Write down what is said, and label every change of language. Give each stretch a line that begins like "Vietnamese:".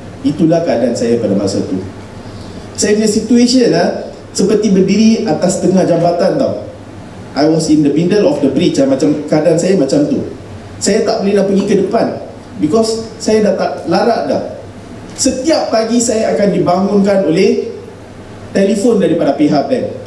Malay: Itulah keadaan saya pada masa tu. Saya punya situation seperti berdiri atas tengah jambatan tau.
English: I was in the middle of the bridge,
Malay: macam keadaan saya macam tu. Saya tak boleh nak pergi ke depan because saya dah tak larat dah. Setiap pagi saya akan dibangunkan oleh telefon daripada pihak bank.